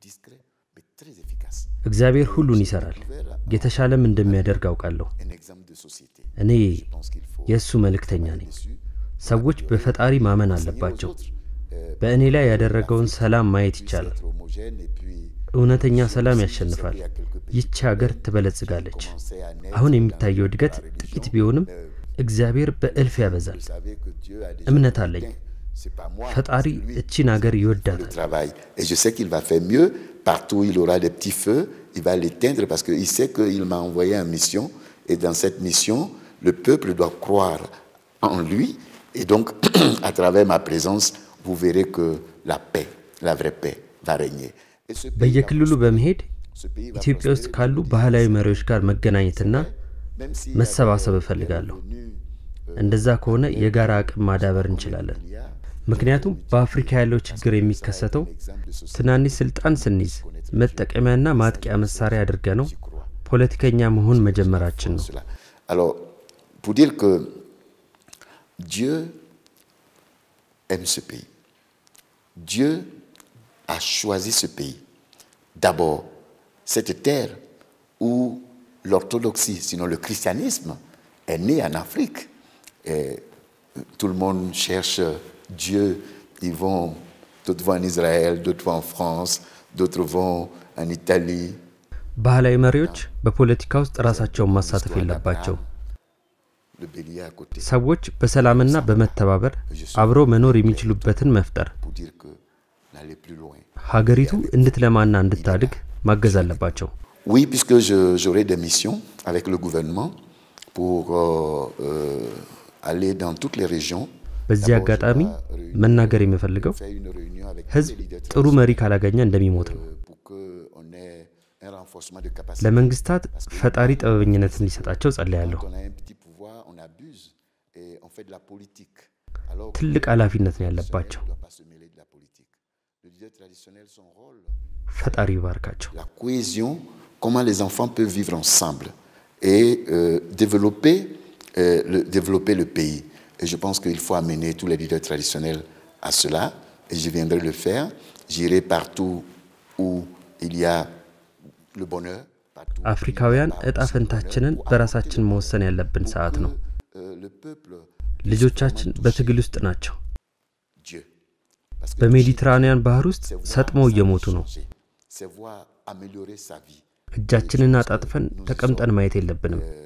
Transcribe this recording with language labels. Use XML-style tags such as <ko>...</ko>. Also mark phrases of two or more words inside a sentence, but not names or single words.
<am>እግዚአብሔር ሁሉን ይሰራል የተሻለም እንደሚያደርግ አውቃለሁ እኔ የሱ መልእክተኛ ነኝ ሰዎች በፈጣሪ ማመን አለባቸው በእኔ ላይ ያደረገውን ሰላም ማየት ይቻላል እውነተኛ ሰላም ያሸንፋል ይህች ሀገር ትበለጽጋለች አሁን የሚታየው እድገት ጥቂት ቢሆንም እግዚአብሔር በእልፍ ያበዛል እምነት አለኝ ፈጣሪ እቺን ሀገር ይወዳታል</am> <fr>et je sais qu'il va faire mieux partout où il aura des petits feux il va l'éteindre parce que il sait qu'il m'a envoyé en mission et dans cette mission le peuple doit croire en lui et donc à travers ma présence vous verrez que la paix la vraie paix va régner</fr> <am>በየክልሉ በመሄድ ኢትዮጵያ ውስጥ ካሉ ባህላዊ መሪዎች ጋር መገናኘትና መሰባሰብ እፈልጋለሁ እንደዛ ከሆነ የጋራ አቅም ማዳበር እንችላለን ምክንያቱም በአፍሪካ ያለው ችግር የሚከሰተው ትናንሽ ስልጣን ስንይዝ መጠቀሚያና ማጥቂያ መሳሪያ አድርገነው ፖለቲከኛ መሆን መጀመራችን ነው</am> <fr>alors pour dire que Dieu aime ce pays Dieu a choisi ce pays d'abord cette terre où l'orthodoxie sinon le christianisme est né en Afrique et tout le monde cherche Dieu ils vont d'autres vont en Israël d'autres vont en France d'autres vont en Italie</fr> <am>ባህላዊ መሪዎች በፖለቲካ ውስጥ ራሳቸውን ማሳተፍ የለባቸው ሰዎች በሰላምና በመተባበር አብረው መኖር የሚችሉበትን መፍጠር ሀገሪቱ እንድትለማና እንድታድግ ማገዝ አለባቸው</am> <fr>Oui puisque j'aurai des missions avec le gouvernement pour aller dans toutes les régions</fr> <am>በዚህ አጋጣሚ መናገር የምፈልገው ህዝብ ጥሩ መሪ ካላገኘ እንደሚሞት ነው ለመንግስታት ፈጣሪ ጥበበኝነትን ሊሰጣቸው ጸልያለሁ ትልቅ ኃላፊነት ነው ያለባቸው ፈጣሪ ይባርካቸው</am> <fr>la cohésion comment les enfants peuvent vivre ensemble et développer le pays et je pense qu'il faut amener tous les leaders traditionnels à cela et je viendrai le faire j'irai partout où il y a le bonheur</fr> <am>አፍሪካውያን እጣ ፈንታችንን በራሳችን መወሰን ያለብን ሰዓት ነው ልጆቻችን በትግል ውስጥ ናቸው በሜዲትራኒያን ባህር ውስጥ ሰጥመው እየሞቱ ነው እጃችንን አጣጥፈን ተቀምጠን ማየት የለብንም</am>